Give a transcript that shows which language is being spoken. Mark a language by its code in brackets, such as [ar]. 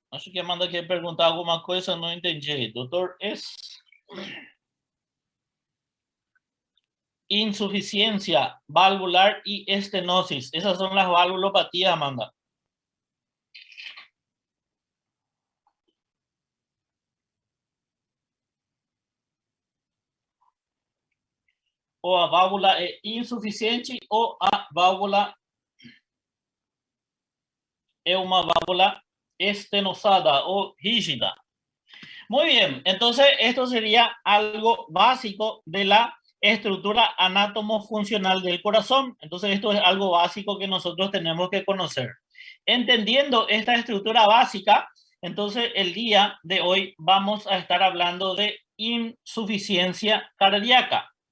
[pt] Acho que a Amanda quer perguntar alguma coisa, não entendi. [es] Doutor insuficiencia valvular y estenosis. Esas son las valvulopatías, Amanda. [pt] Ou a válvula é insuficiente ou a válvula é uma válvula [es] estenosada o rígida. Muy bien, entonces esto sería algo básico de la estructura anátomo-funcional del corazón. Entonces esto es algo básico que nosotros tenemos que conocer. Entendiendo esta estructura básica, entonces el día de hoy vamos a estar hablando de insuficiencia cardíaca.